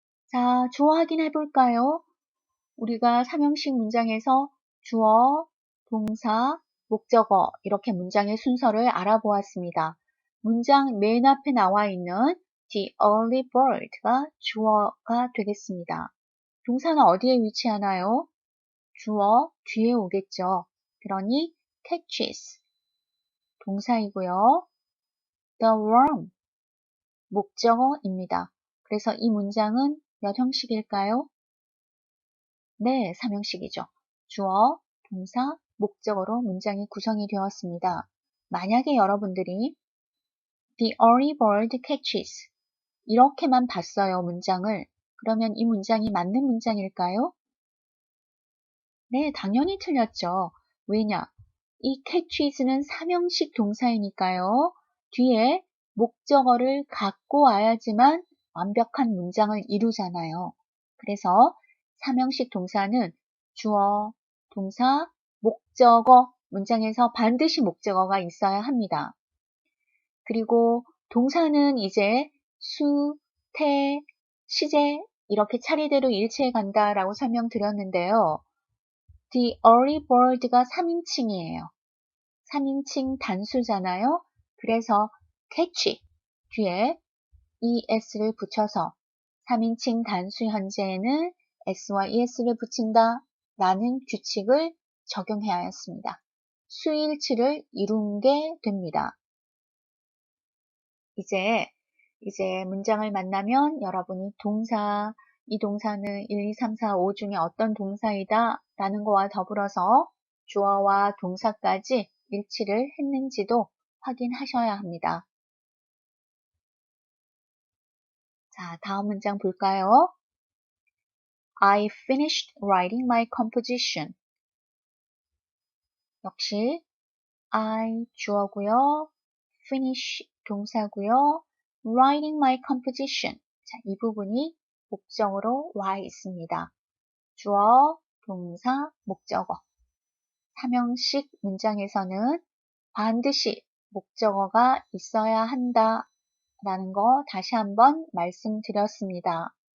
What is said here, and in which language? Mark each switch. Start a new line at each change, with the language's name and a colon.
Korean: 자, 주어 확인해 볼까요? 우리가 삼형식 문장에서 주어, 동사, 목적어 이렇게 문장의 순서를 알아보았습니다. 문장 맨 앞에 나와 있는
English: the early bird
Korean: 가 주어가 되겠습니다. 동사는 어디에 위치하나요? 주어 뒤에 오겠죠. 그러니 catches 동사이고요.
English: The worm
Korean: 목적어입니다. 그래서 이 문장은 몇 형식일까요? 네, 3형식이죠. 주어, 동사, 목적어로 문장이 구성이 되었습니다. 만약에 여러분들이
English: The early bird catches
Korean: 이렇게만 봤어요, 문장을. 그러면 이 문장이 맞는 문장일까요? 네, 당연히 틀렸죠. 왜냐? 이 catches는 3형식 동사이니까요. 뒤에 목적어를 갖고 와야지만 완벽한 문장을 이루잖아요. 그래서 3형식 동사는 주어, 동사, 목적어 문장에서 반드시 목적어가 있어야 합니다. 그리고 동사는 이제 수, 태, 시제 이렇게 차례대로 일치해 간다라고 설명드렸는데요.
English: The early bird
Korean: 가 3인칭이에요. 3인칭 단수잖아요. 그래서 catch 뒤에 es를 붙여서 3인칭 단수 현재에는 s와 es를 붙인다 라는 규칙을 적용해야 했습니다. 수일치를 이룬 게 됩니다. 이제 문장을 만나면 여러분이 동사, 이 동사는 1, 2, 3, 4, 5 중에 어떤 동사이다 라는 거와 더불어서 주어와 동사까지 일치를 했는지도 확인하셔야 합니다. 자, 다음 문장 볼까요?
English: I finished writing my composition.
Korean: 역시 I 주어고요. finish 동사고요.
English: writing my composition.
Korean: 자, 이 부분이 목적으로 와 있습니다. 주어, 동사, 목적어. 삼형식 문장에서는 반드시 목적어가 있어야 한다 라는 거 다시 한번 말씀드렸습니다.